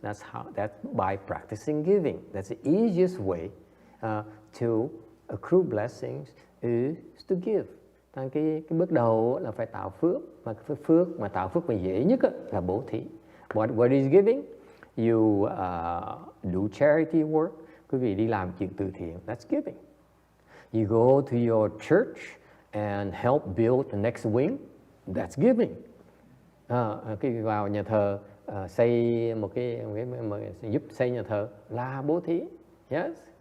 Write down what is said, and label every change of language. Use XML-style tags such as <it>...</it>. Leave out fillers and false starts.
<en>That's by practicing giving. That's the easiest way to accrue blessings is to give.</en> <vi>Cái bước đầu là phải tạo phước, mà cái phước mà tạo phước mà dễ nhất là bố thí.</vi> <en>What is giving? You do charity work.</en> <vi>Quý vị đi làm chuyện từ thiện.</vi> <en>That's giving. You go to your church and help build the next wing. That's giving.</en> <vi>Khi vào nhà thờ xây giúp xây nhà thờ là bố thí. Yes.</vi>